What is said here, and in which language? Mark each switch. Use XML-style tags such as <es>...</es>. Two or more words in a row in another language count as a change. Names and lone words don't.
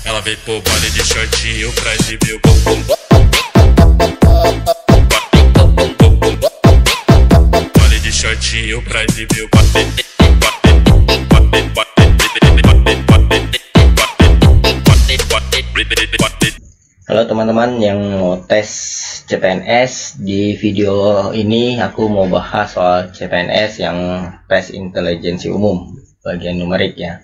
<pt>Ela veio pro baile de shortinho pra exibir o bumbum. Baile de shortinho pra exibir o</pt> <id>Halo teman-teman yang mau tes CPNS. Di video ini aku mau bahas soal CPNS yang tes intelijensi umum bagian numerik ya.</id>